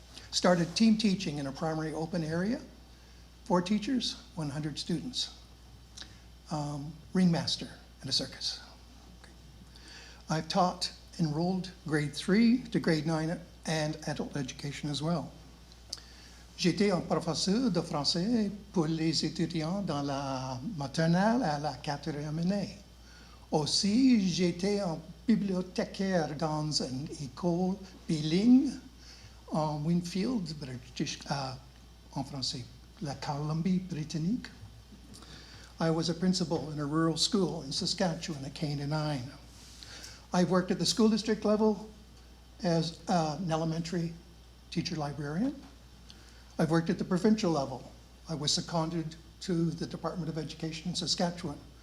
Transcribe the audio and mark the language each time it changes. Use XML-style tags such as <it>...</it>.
<en>Started team teaching in a primary open area. 4 teachers, 100 students. Ringmaster in a circus. I've taught enrolled grade 3 to grade 9 and adult education as well.</en> <fr>J'étais un professeur de français pour les étudiants dans la maternelle à la 4e année. Aussi, j'étais un bibliothécaire dans une école bilingue en Winfield, British, en français, la Colombie-Britannique.</fr> <en>I was a principal in a rural school in Saskatchewan at K-9. I've worked at the school district level as an elementary teacher librarian. I've worked at the provincial level. I was seconded to the Department of Education in Saskatchewan.</en>